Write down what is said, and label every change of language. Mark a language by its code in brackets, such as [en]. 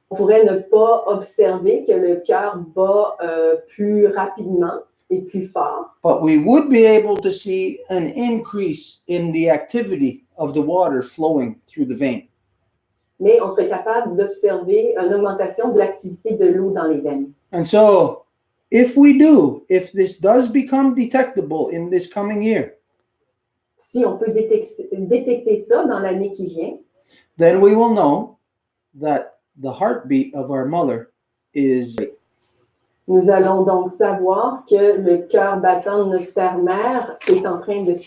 [fr] On pourrait ne pas observer que le cœur bat plus rapidement et plus fort. [en] But we would be able to see an increase in the activity of the water flowing through the vein. [fr] Mais on serait capable d'observer une augmentation de l'activité de l'eau dans les veines. [en] And so, if this does become detectable in this coming year, [fr] Si on peut détecter ça dans l'année qui vient, [en] then we will know that the heartbeat of our mother is. [fr] Nous allons donc savoir que le cœur battant de notre terre-mère est en train de